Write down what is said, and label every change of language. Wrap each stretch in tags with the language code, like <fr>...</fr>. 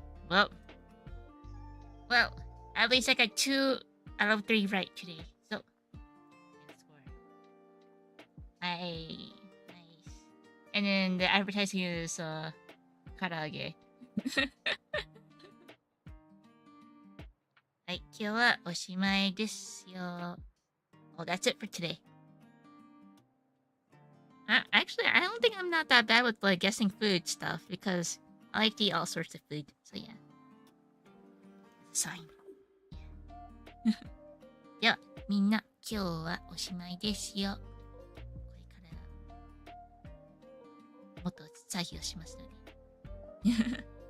<en>Well, at least I got 2 out of 3 right today, so good score. Nice. And then the advertising is karaage.</en> <ja>はい、今日はおしまいですよ。</ja> <en>Oh, that's it for today. Actually, I don't think I'm not that bad with like guessing food stuff because I like to eat all sorts of food. So yeah, sign.</en> <ja>では、みんな今日はおしまいですよ。これからもっと作業しますので。</ja>